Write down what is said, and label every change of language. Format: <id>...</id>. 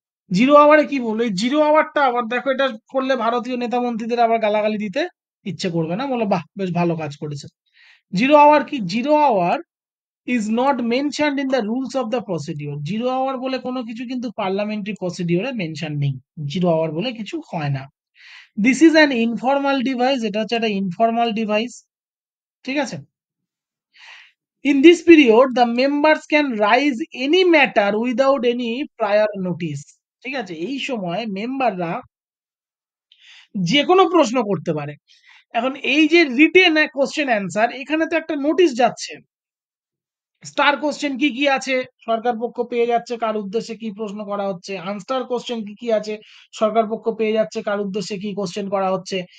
<bn>Zero আওয়ারে কি বলবো, এই জিরো আওয়ারটা আবার দেখো, এটা করলে ভারতীয় নেতা মন্ত্রীদের আবার গালাগালি দিতে ইচ্ছে করবে না, বলে বাহ বেশ ভালো কাজ করেছে। জিরো আওয়ার কি?</bn> <en>Zero hour is not mentioned in the rules of the procedure.</en> <bn>Zero hour বলে কোনো কিছু কিন্তু পার্লামেন্টারি প্রসিডিওরে মেনশন নেই। জিরো আওয়ার বলে কিছু হয় না।</bn> <en>this is an informal device,</en> <bn>এটা হচ্ছে একটা ইনফর্মাল ডিভাইস। ঠিক আছে?</bn> <en>In this period, the members can raise any matter without any prior notice.</en> <bn>ঠিক আছে? এই সময় মেম্বাররা যে কোনো প্রশ্ন করতে পারে। এখন এই যে রিটেন কোশ্চেন অ্যান্সার, এখানে তো একটা নোটিশ যাচ্ছে। স্টার কোশ্চেন কি কি আছে সরকার পক্ষ পেয়ে যাচ্ছে, কার উদ্দেশ্যে কি প্রশ্ন করা হচ্ছে। আনস্টার কোশ্চেন কি কি আছে সরকার পক্ষ পেয়ে যাচ্ছে, কার উদ্দেশ্যে কি কোশ্চেন করা হচ্ছে।</bn>